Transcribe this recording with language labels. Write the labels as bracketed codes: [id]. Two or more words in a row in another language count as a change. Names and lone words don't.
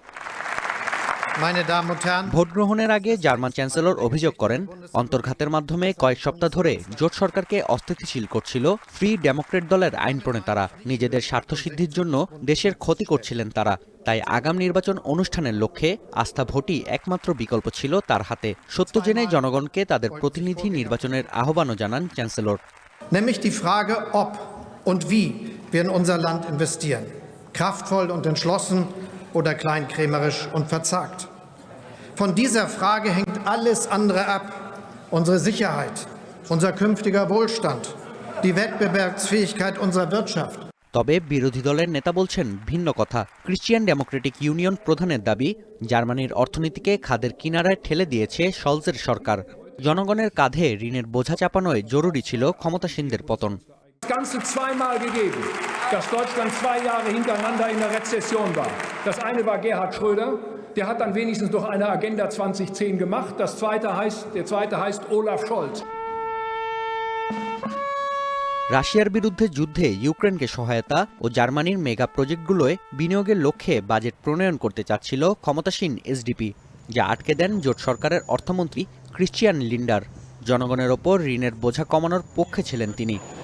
[bn] ভোট গ্রহণের আগে জার্মান চ্যান্সেলর অভিযোগ করেন, অন্তর্ঘাতের মাধ্যমে কয়েক সপ্তাহ ধরে জোট সরকারকে অস্থিতিশীল করছিল ফ্রি ডেমোক্রেট দলের আইন প্রণেতারা। নিজেদের স্বার্থসিদ্ধির জন্য দেশের ক্ষতি করছিলেন তারা। তাই আগাম নির্বাচন অনুষ্ঠানের লক্ষ্যে আস্থা ভোটই একমাত্র বিকল্প ছিল তার হাতে। সত্য জেনে জনগণকে তাদের প্রতিনিধি নির্বাচনের আহ্বানও জানান চ্যান্সেলর। [de] Nämlich die Frage, ob und wie wir in unser Land investieren. Kraftvoll und entschlossen oder kleinkrämerisch und verzagt. Von dieser Frage hängt alles andere ab. Unsere Sicherheit, unser künftiger Wohlstand, die Wettbewerbsfähigkeit unserer Wirtschaft. [bn] তবে বিরোধী দলের নেতা বলছেন ভিন্ন কথা। ক্রিশ্চিয়ান ডেমোক্রেটিক ইউনিয়ন প্রধানের দাবি, জার্মানির অর্থনীতিকে খাদের কিনারায় ঠেলে দিয়েছে শলৎজের সরকার। জনগণের কাঁধে ঋণের বোঝা চাপানোয় জরুরি ছিল ক্ষমতাসীনদের পতন। [de] Das Ganze zweimal gegeben, dass Deutschland 2 Jahre hintereinander in der Rezession war. Das eine war Gerhard Schröder, der hat dann wenigstens noch eine Agenda 2010 gemacht. Der zweite heißt Olaf Scholz. [bn] রাশিয়ার বিরুদ্ধে যুদ্ধে ইউক্রেনকে সহায়তা ও জার্মানির মেগা প্রজেক্টগুলোয় বিনিয়োগের লক্ষ্যে বাজেট প্রণয়ন করতে চাচ্ছিল ক্ষমতাসীন এসডিপি, যা আটকে দেন জোট সরকারের অর্থমন্ত্রী ক্রিশ্চিয়ান লিন্ডার। জনগণের ওপর ঋণের বোঝা কমানোর পক্ষে ছিলেন তিনি।